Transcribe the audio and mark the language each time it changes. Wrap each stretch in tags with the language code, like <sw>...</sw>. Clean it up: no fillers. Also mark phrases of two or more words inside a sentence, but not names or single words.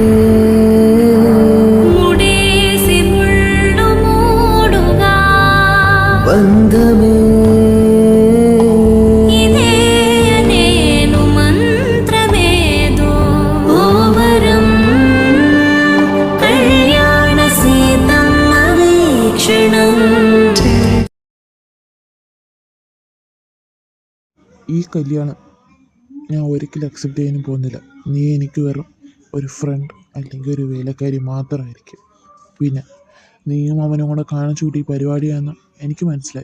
<te>ముడేసి ముళ్ళు మూడుగా బంధమే ఇదే నేను మంత్రమేదో ఓవరం కళ్యాణ సీతమ్మ వీక్షణం.</te> <ml>ഈ കല്യാണം ഞാൻ ഒരിക്കലും അക്സെപ്റ്റ് ചെയ്യാനും പോകുന്നില്ല. നീ എനിക്ക് വെറും ഒരു ഫ്രണ്ട് അല്ലെങ്കിൽ ഒരു വേലക്കാരി മാത്രമായിരിക്കും. പിന്നെ നീയും അവനും കൂടെ കാണിച്ചു കൂട്ടി പരിപാടിയാണെന്ന് എനിക്ക് മനസ്സിലായി.</ml>